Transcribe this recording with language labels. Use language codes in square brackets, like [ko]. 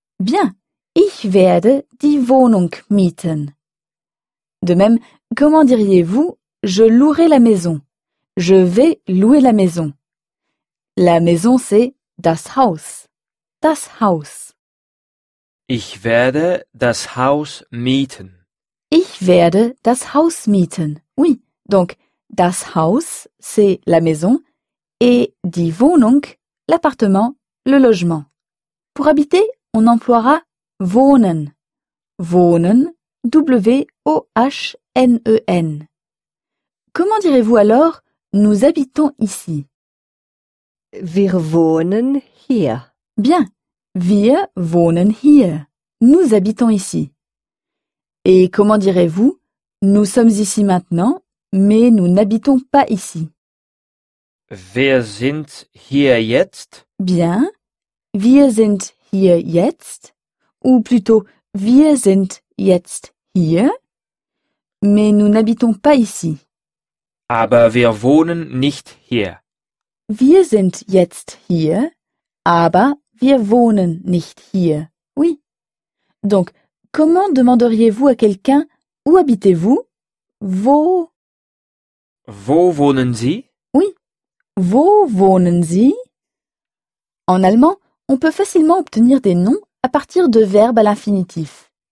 [de] Bien, ich werde die Wohnung mieten. [fr] De même, comment diriez-vous « je louerai la maison »?« Je vais louer la maison ». La maison, c'est [de] das Haus. Das Haus. Ich werde das Haus mieten. Ich werde das Haus mieten. [fr] Oui, donc das Haus, c'est la maison, et die Wohnung, l'appartement, le logement. Pour habiter, on emploiera wohnen. Wohnen, W-O-H-N-E-N. Comment direz-vous alors « nous habitons ici » ? [de] Wir wohnen hier. Bien, wir wohnen hier. [fr] Nous habitons ici. Et comment direz-vous « nous sommes ici maintenant, mais nous n'habitons pas ici » ? [de] Wir sind hier jetzt. Bien, wir sind hier jetzt. [fr] Ou plutôt « [de] wir sind jetzt hier, [fr] mais nous n'habitons pas ici ». [de] Aber wir wohnen nicht hier. Wir sind jetzt hier, aber wir wohnen nicht hier. [fr] Oui. Donc, comment demanderiez-vous à quelqu'un où habitez-vous? [de] Wo wohnen Sie? Oui. Wo wohnen Sie? [fr] En allemand, on peut facilement obtenir des noms à partir de verbes à l'infinitif.